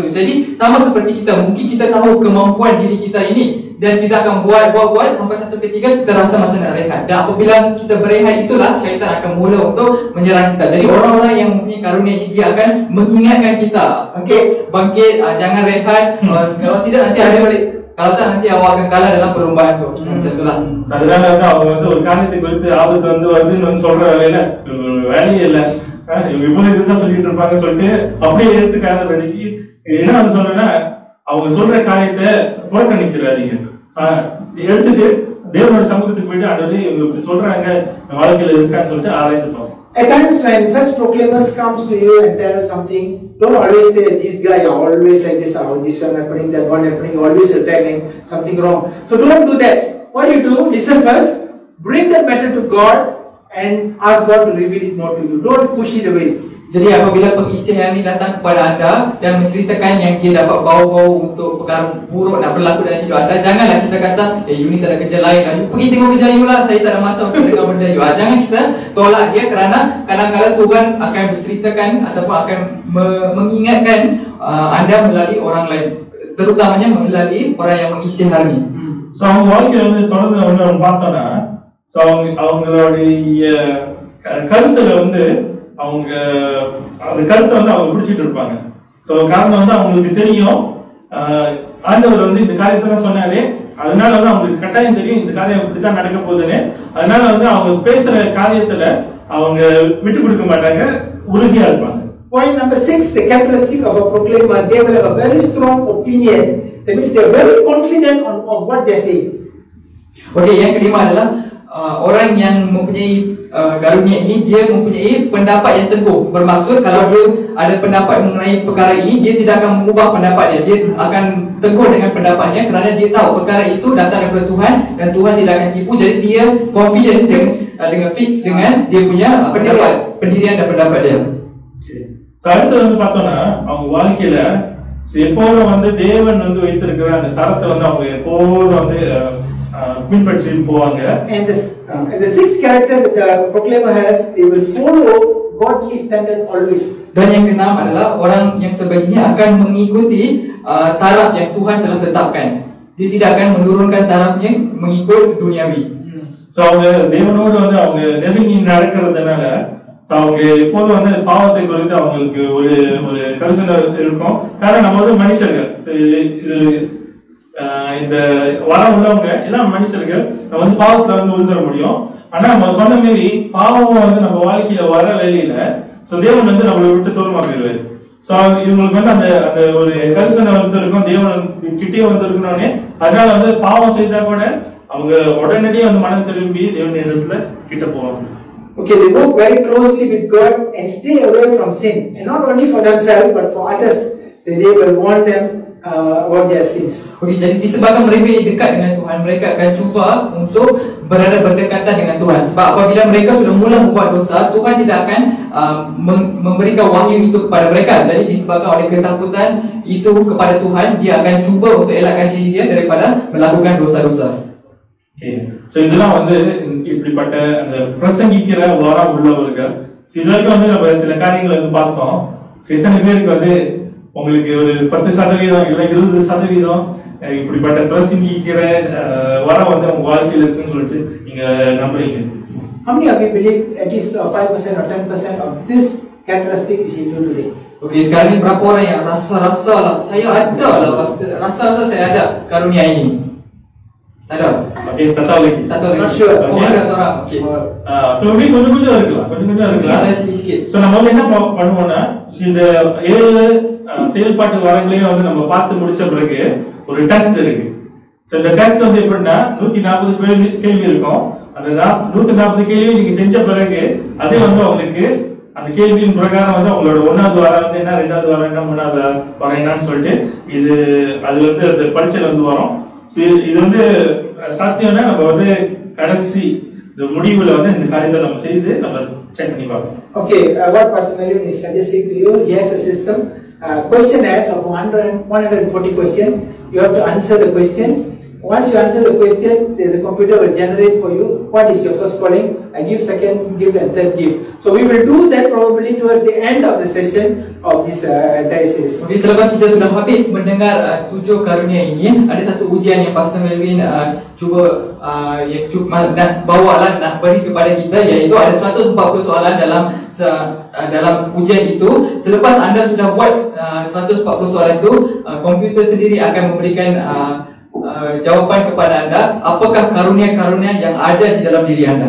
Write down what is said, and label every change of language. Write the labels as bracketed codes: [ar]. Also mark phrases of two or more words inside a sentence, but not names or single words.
[ms] Jadi sama seperti kita, mungkin kita tahu kemampuan diri kita ini dan kita akan buat sampai satu ketika kita rasa masa nak rehat. Dan apabila kita berehat itulah syaitan akan mula untuk menyerang kita. Jadi orang-orang yang mempunyai karunia ini dia akan mengingatkan kita, okey, bangkit, jangan rehat, kalau tidak nanti ada balik. Kalau tak nanti awak akan kalah dalam perlombaan tu. Macam itulah. [ta] அதனால வந்து அவங்க வந்து ஒரு காரியத்தை குறித்து ஆபத்து வந்து வருதுன்னு சொல்ற வேலையில வேலையே இல்ல, இவங்க இவ்வளவு இதுதான் சொல்லிட்டு இருப்பாங்கன்னு சொல்லிட்டு அப்படியே ஏத்துக்காத வேலைக்கு என்ன வந்து சொன்னா அவங்க சொல்ற காரியத்தை புறக்கணிச்சிடாதீங்க. எடுத்துட்டு தேவனோட சமூகத்துக்கு போயிட்டு ஆண்டவரே இவங்க இப்படி சொல்றாங்க வாழ்க்கையில இருக்கான்னு சொல்லிட்டு ஆராய்ந்துட்டோம். [en] At times when such proclaimers comes to you and tell something, don't always say this guy always like this, or this one happening, that one happening, always telling something wrong. So don't do that. What do you do? Listen first, bring that matter to God and ask God to reveal it more to you. Don't push it away. [ms] Jadi apabila pengisytiharan ini datang kepada anda dan menceritakan yang dia dapat bau-bau untuk perkara buruk nak berlaku dalam hidup anda, janganlah kita kata, you ni tak ada kerja lain lah, you pergi tengok kerja you lah, saya tak ada masa untuk dengar benda you. Jangan kita tolak dia kerana kadang-kadang Tuhan akan berceritakan ataupun akan mengingatkan anda melalui orang lain, terutamanya melalui orang yang mengisytihari. [ta] So அவங்க வாழ்க்கையில வந்து தொடர்ந்து வந்து அவங்க பார்த்தோம்னா அவங்களுடைய கருத்துல வந்து அவங்க அந்த கருத்தை வந்து அவங்க பிடிச்சிட்டு இருப்பாங்க. சோ காரணம் வந்து அவங்களுக்கு தெரியும் ஆண்டவர் வந்து இந்த காரியத்தை தான் சொன்னாரு, அதனால வந்து அவங்களுக்கு கட்டாயம் தெரியும் இந்த காரியம் இப்படித்தான் நடக்க போகுதுன்னு. அதனால வந்து அவங்க பேசுற காரியத்துல அவங்க விட்டு கொடுக்க மாட்டாங்க, உறுதியா இருப்பாங்க. [en] point number 6, the characteristic of a proclaimer, they will have a very strong opinion. That means they are very confident on what they are saying. [ms] Okey, yang kelima adalah orang yang mempunyai karunia ini, dia mempunyai pendapat yang teguh. Bermaksud kalau dia ada pendapat mengenai perkara ini, dia tidak akan mengubah pendapat dia. Dia akan teguh dengan pendapatnya kerana dia tahu perkara itu datang daripada Tuhan dan Tuhan tidak akan tipu. Jadi dia confident dengan fix dengan dia punya pendapat, pendirian dan pendapat dia. [ta] அடுத்து வந்து பார்த்தோம்னா அவங்க வாழ்க்கையில எப்போதும் வந்து தேவன் வந்து வைத்திருக்கிற அந்த தரத்தை வந்து அவங்க எப்போதும் வந்து பின்பற்றி போவாங்க. [en] And the sixth character that the proclaimer has, they will follow godly standard always. [ms] Dan yang keenam adalah orang yang sebagainya akan mengikuti taraf yang Tuhan telah tetapkan. Dia tidak akan menurunkan tarafnya mengikut duniawi. [ta] So அவங்க தேவனோடு வந்து அவங்க நெருங்கி நடக்கிறதுனால அவங்க எப்போதும் வந்து பாவத்தை குறித்து அவங்களுக்கு ஒரு ஒரு கரிசனை இருக்கும். காரணம் நம்ம வந்து மனுஷர்கள், இந்த வரம் உள்ளவங்க எல்லாம் மனுஷர்கள், நம்ம வந்து பாவத்துல வந்து விழுந்துட முடியும். ஆனா நம்ம சொன்ன மாரி பாவம் வந்து நம்ம வாழ்க்கையில வர வேலையில தேவன் வந்து நம்மளை விட்டு தூரமா போயிடுவாரு. சோ இவங்களுக்கு வந்து அந்த அந்த ஒரு கரிசனை வந்து இருக்கும், தேவன் கிட்டே வந்து இருக்கணும்னே. அதனால வந்து பாவம் செய்தா கூட அவங்க உடனடியே வந்து மனம் திரும்பி தேவன் இடத்துல கிட்ட போவாங்க. [en] Okay, they work very closely with God and stay away from sin, and not only for themselves but for others. They will warn them about their sins. [ms] Okay, jadi disebabkan mereka dekat dengan Tuhan, mereka akan cuba untuk berada berdekatan dengan Tuhan. Sebab apabila mereka sudah mula membuat dosa, Tuhan tidak akan memberikan wahyu itu kepada mereka. Jadi disebabkan oleh ketakutan itu kepada Tuhan, dia akan cuba untuk elakkan diri dia daripada melakukan dosa-dosa. [ta] So இதெல்லாம் வந்து இப்படிப்பட்ட அந்த பிரசங்கிக்கிற வரம் உள்ளவர்கள். இதற்கு வந்து நம்ம சில காரியங்களை வந்து பார்த்தோம். எத்தனை பேருக்கு வந்து உங்களுக்கு ஒரு 10% இல்ல 20% இப்படிப்பட்ட பிரசங்கிக்கிற வரம் வந்து உங்க வாழ்க்கையில இருக்குன்னு சொல்லிட்டு நீங்க நம்புறீங்க? [en] How many of you believe at least 5% or 10% of this characteristic is in you today? [ms] Okay, sekarang ni berapa orang yang rasa lah saya ada lah, rasa saya ada karunia ini? Tak ada. Okay, tak tahu lagi. Tak tahu lagi. [en] Not sure. [ms] Oh, ada seorang. Okay. [ta] So கொஞ்சம் இருக்கலாம், கொஞ்சம் இருக்கலாம். [ms] Ada sikit. [ta] So நம்ம வந்து என்ன பண்ணுவோம்னா, இந்த 7 செயல்பாட்டு வரங்களையும் வந்து நம்ம பார்த்து முடிச்ச பிறகு ஒரு டெஸ்ட் இருக்கு. சோ இந்த டெஸ்ட் வந்து எப்படின்னா 140 கேள்வி இருக்கும். அந்த 140 கேள்வி நீங்க செஞ்ச பிறகு அதே வந்து உங்களுக்கு அந்த கேள்வியின் பிரகாரம் வந்து உங்களோட 1வது வாரம் வந்து என்ன, 2வது வாரம் என்ன, 3வது வாரம் என்னன்னு சொல்லிட்டு இது அது வந்து அந்த பரீட்சையில வந்து வரும். இது வந்து சாத்தியம்னா நம்ம வந்து கடைசி இந்த முடிவுல வந்து இந்த காரியத்தை நம்ம செய்து நம்ம செக் பண்ணி பார்ப்போம். [en] Okay, what Pastor Melvin is suggesting to you, he has a system, questionnaires of 140 questions. You have to answer the questions. Once you answer the question, the computer will generate for you what is your first calling, a gift, second gift and third gift. So we will do that probably towards the end of the session of this entire series. [ms] Okay, selepas kita sudah habis mendengar 7 karunia ini, ada satu ujian yang Pastor Melvin cuba nak bawalah, nak beri kepada kita, iaitu ada 140 soalan dalam ujian itu. Selepas anda sudah buat 140 soalan itu, komputer sendiri akan memberikan jawapan kepada anda apakah karunia-karunia yang ada di dalam diri anda.